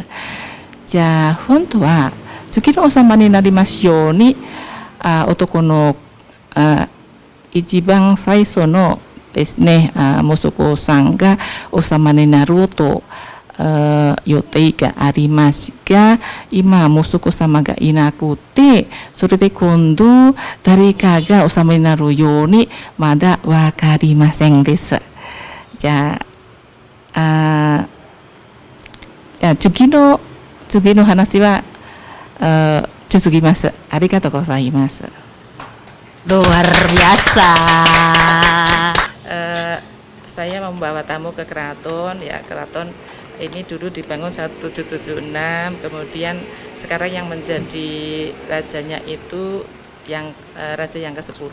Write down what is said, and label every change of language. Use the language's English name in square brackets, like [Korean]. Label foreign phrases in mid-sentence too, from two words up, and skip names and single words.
[Japanese] じゃあ本当は次のおさまになりますように男の一番最初のですね息子さんがおさまになると予定がありますが、今息子様がいなくて、それで今度誰かがおさまになるようにまだわかりませんです。じゃあ次の話は続きます。ありがとうございます。 [Indonesian] Luar biasa. Saya membawa tamu ke keraton ya. Keraton ini dulu dibangun 1776, kemudian sekarang yang menjadi rajanya itu yang raja yang ke-10.